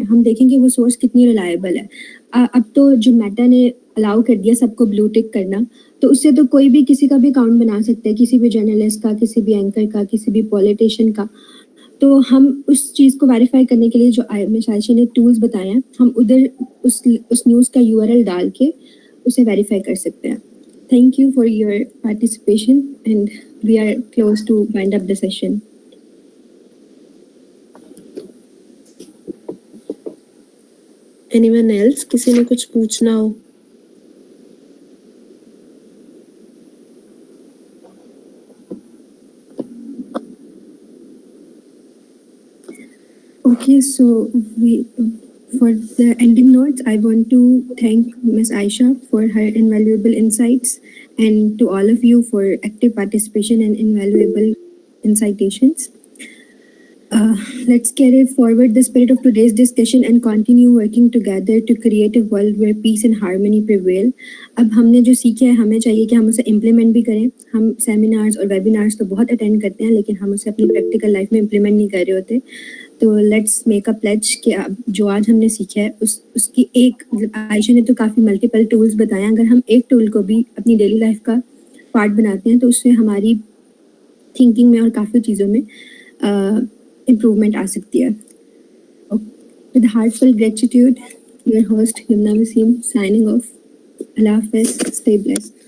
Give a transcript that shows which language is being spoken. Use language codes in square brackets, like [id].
[ur] ہم دیکھیں کہ وہ سورس کتنی ریلائبل ہے. اب تو جو میٹا نے الاؤ کر دیا سب کو بلو ٹک کرنا, تو اس سے تو کوئی بھی کسی کا بھی اکاؤنٹ بنا سکتا ہے, کسی بھی جرنلسٹ کا, کسی بھی اینکر کا, کسی بھی پولیٹیشین کا. تو ہم اس چیز کو ویریفائی کرنے کے لیے جو عائشہ نے ٹولز بتائے ہیں, ہم ادھر اس نیوز کا URL ڈال کے اسے ویریفائی کر سکتے ہیں. [en] Thank you for your participation and we are close to wind up the session. [ur] Anyone else? کسی نے کچھ پوچھنا ہو؟ [en] Okay, so for the ending notes, I want to thank Ms. Aisha for her invaluable insights and to all of you for active participation and invaluable incitations. Let's carry forward the spirit of today's discussion and continue working together to create a world where peace and harmony prevail. [ur] اب ہم نے جو سیکھا ہے ہمیں چاہیے کہ ہم اسے امپلیمنٹ بھی کریں. ہم سیمینارز اور ویبینارز تو بہت اٹینڈ کرتے ہیں لیکن ہم اسے اپنی پریکٹیکل لائف میں امپلیمنٹ نہیں کر رہے ہوتے. تو لیٹس میک اے پلیج کہ جو آج ہم نے سیکھا ہے اس کی ایک, عائشہ نے تو کافی ملٹیپل ٹولز بتائے, اگر ہم ایک ٹول کو بھی اپنی ڈیلی لائف کا پارٹ بناتے ہیں تو اس سے ہماری تھنکنگ میں اور کافی چیزوں میں امپروومنٹ آ سکتی ہے. [en] With heartfelt gratitude, your host Yumna Wasim signing off. اللہ حافظ, stay blessed.